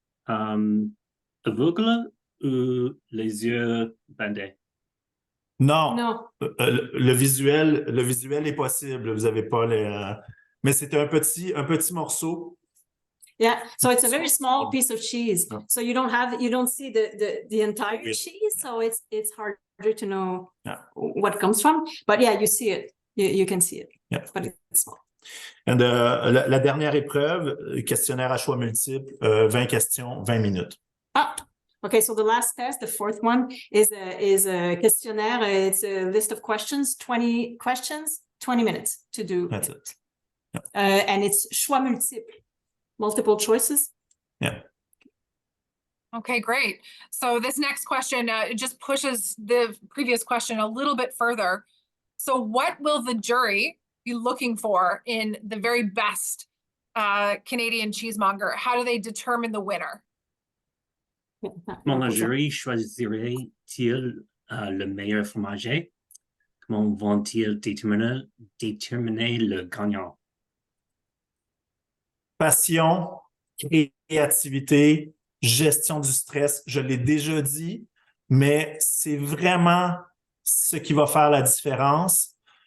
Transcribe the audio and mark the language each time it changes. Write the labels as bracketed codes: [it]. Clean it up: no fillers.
[fr] Aveugle ou les yeux bandés? Non, [en] No. [fr] le visuel est possible. Vous avez pas les. Mais c'est un petit morceau. [en] Yeah, so it's a very small piece of cheese. Yeah. So you don't see the entire Yeah. cheese. So it's harder to know Yeah. what it comes from. But yeah, you see it. You can see it. Yeah. But it's small. [fr] And, la dernière épreuve, questionnaire à choix multiples, 20 questions, 20 minutes. [en] Ah, okay. So the last test, the fourth one, is a questionnaire. It's a list of questions, 20 questions, 20 minutes to do. That's it. Yeah. And it's choix multiple, multiple choices. Yeah. Okay, great. So this next question it just pushes the previous question a little bit further. So what will the jury be looking for in the very best Canadian cheesemonger? How do they determine the winner? [fr] Comment le jury choisirait-il le meilleur fromager? Comment vont-ils déterminer le gagnant? Passion, créativité, gestion du stress, je l'ai déjà dit, mais c'est vraiment ce qui va faire la différence.